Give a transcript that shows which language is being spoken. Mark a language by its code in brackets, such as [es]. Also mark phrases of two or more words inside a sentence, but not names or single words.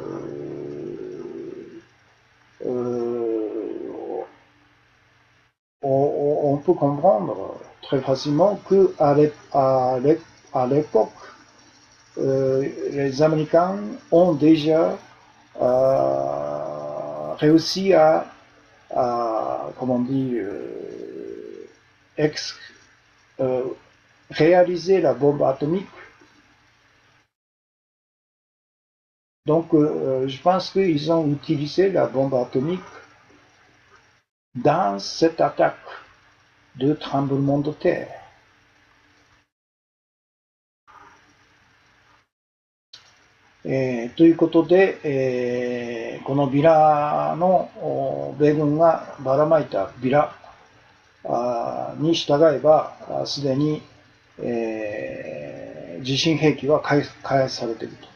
[fr] on peut comprendre très facilement que à l'époque, les Américains ont déjà réussi comment on dit, euh, réaliser la bombe atomique. Donc, je pense qu'ils ont utilisé la bombe atomique dans cette attaque de tremblement de terre. [ja] ということで、このビラの米軍がばらまいたビラに従えば、すでに、地震兵器は開発されていると。